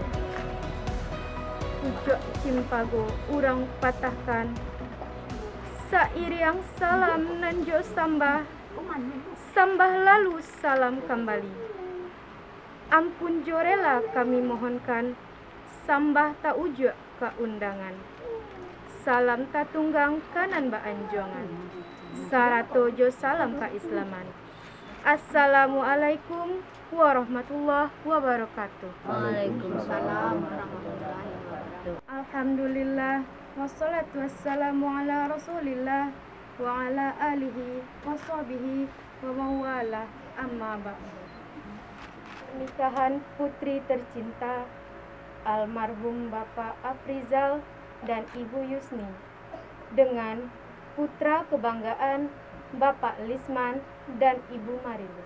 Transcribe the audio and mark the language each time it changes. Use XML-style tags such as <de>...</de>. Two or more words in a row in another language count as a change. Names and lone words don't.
<min>Ujo cimpago urang patahkan, sairiang salam nanjo sambah, sambah lalu salam kembali. Ampun jorela kami mohonkan, sambah tak ujo ke undangan. Salam tatunggang kanan ba anjongan, saratojo salam ka islaman.</min> <ar>السلام عليكم ورحمة الله وبركاته. وعليكم السلام ورحمة الله وبركاته. الحمد لله والصلاة والسلام على رسول الله وعلى آله وصحبه ومن والاه أما بعد.</ar> <id>Pernikahan putri tercinta almarhum Bapak Afrizal dan Ibu Yusni dengan putra kebanggaan Bapak Lisman dan Ibu Marilis.</id>